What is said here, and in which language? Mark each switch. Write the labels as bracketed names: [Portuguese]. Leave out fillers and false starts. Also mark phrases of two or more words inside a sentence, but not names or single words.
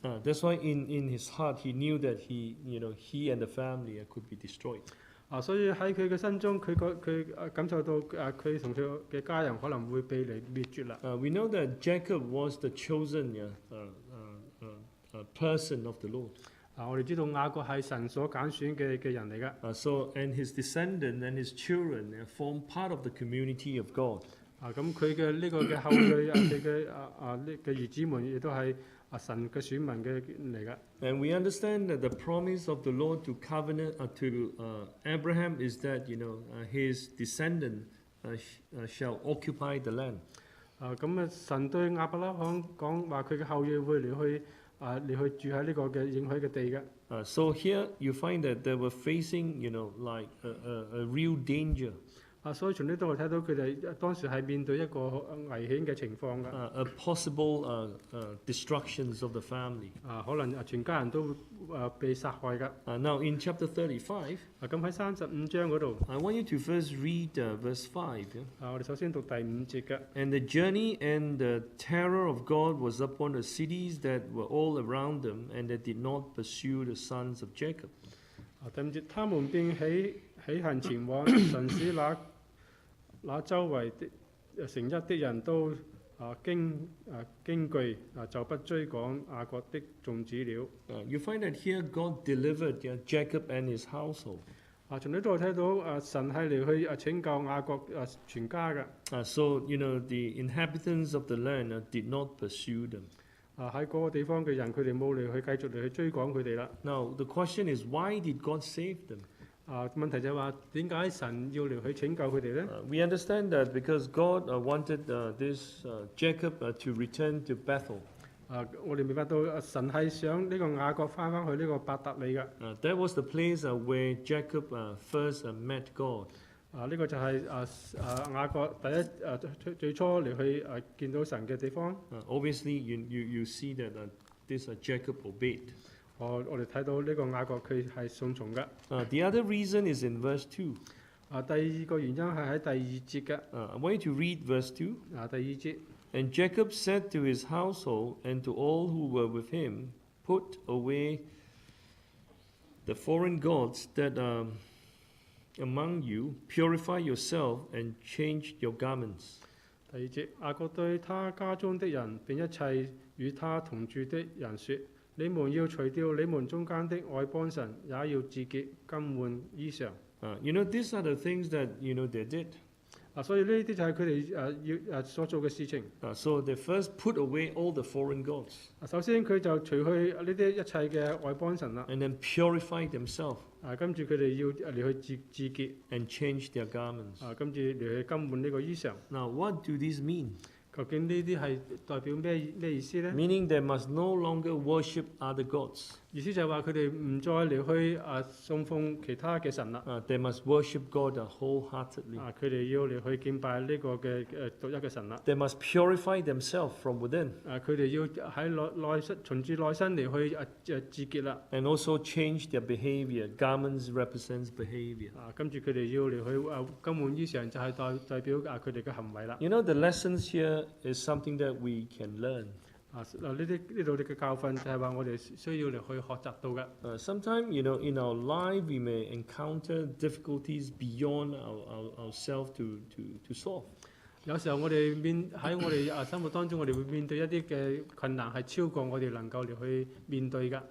[English] That's why in his heart he knew that he and the family could be destroyed. [Cantonese] 所以喺佢嘅心中，佢感受到佢同佢嘅家人可能會被嚟滅絕啦。 [English] We know that Jacob was the chosen person of the Lord. [Cantonese] 我哋知道雅各係神所揀選嘅人嚟噶。 [English] So and his descendant and his children form part of the community of God. [Cantonese] 咁佢嘅呢個嘅後裔佢嘅兒子們亦都係神嘅選民嘅嚟噶。 [English] And we understand that the promise of the Lord to covenant to Abraham is that his descendant shall occupy the land. [Cantonese] 咁神對亞伯拉罕講話，佢嘅後裔會嚟去住喺呢個嘅應許嘅地嘅。 [English] So here you find that they were facing like a real danger. [Cantonese] 所以從呢度我睇到佢哋當時係面對一個危險嘅情況㗎。 [English] A possible destructions of the family. [Cantonese] 可能全家人都會被殺害㗎。 [English] Now in chapter 35. [Cantonese] 咁喺35章嗰度。 [English] I want you to first read verse 5. [Cantonese] 我哋首先讀第5節嘅。 [English] And the journey and the terror of God was upon the cities that were all around them, and they did not pursue the sons of Jacob. [Cantonese] 第5節，他們便起行前往，神使那周圍的城邑的人都驚懼，就不追趕雅各的眾子了。 [English] You find that here God delivered Jacob and his household. [Cantonese] 從呢度睇到神係嚟去拯救雅各全家嘅。 [English] So the inhabitants of the land did not pursue them. [Cantonese] 喺嗰個地方嘅人，佢哋冇嚟去繼續嚟去追趕佢哋啦。 [English] Now the question is, why did God save them? [Cantonese] 問題就係話點解神要嚟去拯救佢哋咧 [English] ？We understand that because God wanted this Jacob to return to Bethel. [Cantonese] 我哋明白到神係想呢個雅各翻返去呢個伯特利嘅。 [English] That was the place where Jacob first met God. [Cantonese] 呢個就係雅各最初嚟去見到神嘅地方。 [English] Obviously, you see that this Jacob obeyed. [Cantonese] 我哋睇到呢個雅各佢係順從嘅。 [English] The other reason is in verse 2. [Cantonese] 第二個原因係喺第2節嘅。 [English] I want you to read verse 2. [Cantonese] 第2節。 [English] And Jacob said to his household and to all who were with him, "Put away the foreign gods that are among you, purify yourself and change your garments." [Cantonese] 第2節，雅各對他家中的人並一切與他同住的人說：你們要除掉你們中間的外邦神，也要自潔更換衣裳。 [English] These are the things that they did. [Cantonese] 所以呢啲就係佢哋要所做嘅事情。 [English] So they first put away all the foreign gods. [Cantonese] 首先佢就除去呢啲一切嘅外邦神啦。 [English] And then purify themselves. [Cantonese] 跟住佢哋要嚟去自潔。 [English] And change their garments. [Cantonese] 跟住嚟去更換呢個衣裳。 [English] Now, what do these mean? [Cantonese] 究竟呢啲係代表咩意思咧 [English] ？Meaning they must no longer worship other gods. [Cantonese] 意思就係話佢哋唔再嚟去送奉其他嘅神啦。 [English] They must worship God wholeheartedly. [Cantonese] 佢哋要嚟去敬拜呢個嘅獨一嘅神啦。 [English] They must purify themselves from within. [Cantonese] 佢哋要喺內身循住內身嚟去自潔啦。 [English] And also change their behavior. Garments represents behavior. [Cantonese] 跟住佢哋要嚟去更換衣裳，就係代表佢哋嘅行為啦。 [English] The lessons here is something that we can learn. [Cantonese] 呢度嘅教訓就係話我哋需要嚟去學習到嘅。 [English] Sometimes, in our life we may encounter difficulties beyond ourselves to solve. [Cantonese] 有時候我哋喺我哋生活當中，我哋會面對一啲嘅困難係超過我哋能夠嚟去面對㗎。